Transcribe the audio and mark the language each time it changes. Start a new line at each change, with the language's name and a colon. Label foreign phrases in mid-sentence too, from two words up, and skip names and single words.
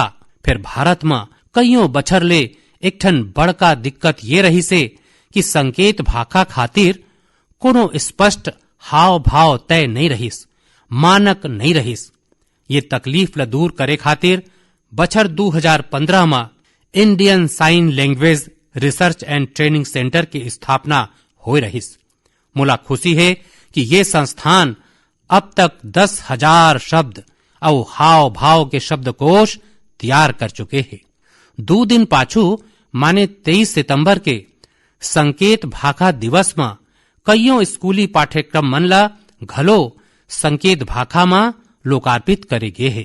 Chhattisgarhi: फिर भारत में कईयों बछर ले एक ठन बड़का दिक्कत ये रही से कि संकेत भाखा खातिर कोनो स्पष्ट हाव भाव तय नहीं रहीस, मानक नहीं रहीस। ये तकलीफ ल दूर करे खातिर बछर 2015 में इंडियन साइन लैंग्वेज रिसर्च एंड ट्रेनिंग सेंटर की स्थापना हो रहीस। मोला खुशी है कि ये संस्थान अब तक 10,000 शब्द और हाव भाव के शब्दकोश तैयार कर चुके हैं। 2 दिन पाछू माने 23 सितंबर के संकेत भाखा दिवस में कईयों स्कूली पाठ्यक्रम मन ला घलो संकेत भाखा में लोकार्पित करे गे है।